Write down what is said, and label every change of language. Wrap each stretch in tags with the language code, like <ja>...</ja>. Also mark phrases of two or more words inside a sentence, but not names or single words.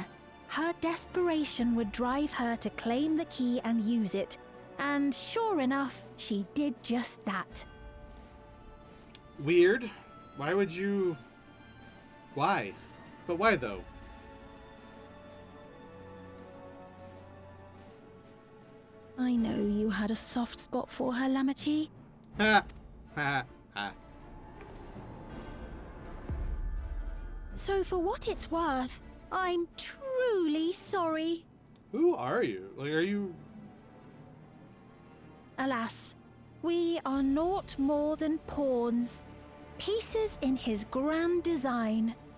<en>Her desperation would drive her to claim the key and use it, and sure enough, she did just that. Weird. Why would you... Why? But why, though? I know you had a soft spot for her, Lamachi. Ha! Ha! Ha. So for what it's worth, I'm truly sorry. Who are you? Like, are you... Alas, we are naught more than pawns, pieces in his grand design.</en>